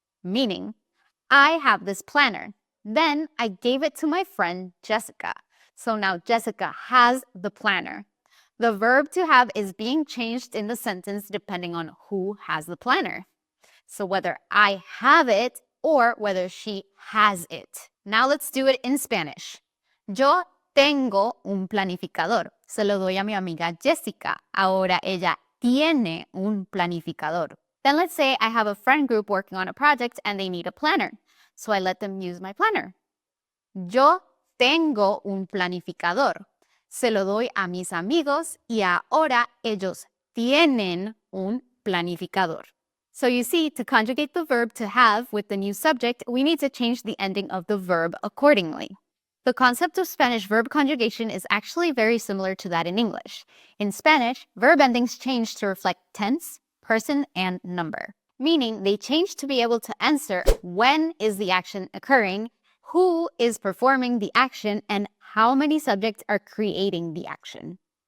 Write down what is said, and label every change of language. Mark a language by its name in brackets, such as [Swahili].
[English] Meaning, I have this planner. Then I gave it to my friend Jessica. So now Jessica has the planner. The verb to have is being changed in the sentence depending on who has the planner. So whether I have it or whether she has it. Now let's do it in Spanish. [Spanish] Yo tengo un planificador. Se lo doy a mi amiga Jessica. Ahora ella tiene un planificador. [English] Then let's say I have a friend group working on a project and they need a planner. So I let them use my planner. [Spanish] Yo tengo un planificador. Se lo doy a mis amigos y ahora ellos tienen un planificador. [English] So you see, to conjugate the verb to have with the new subject, we need to change the ending of the verb accordingly. The concept of Spanish verb conjugation is actually very similar to that in English. In Spanish, verb endings change to reflect tense, person, and number, meaning they change to be able to answer when is the action occurring, who is performing the action, and how many subjects are creating the action.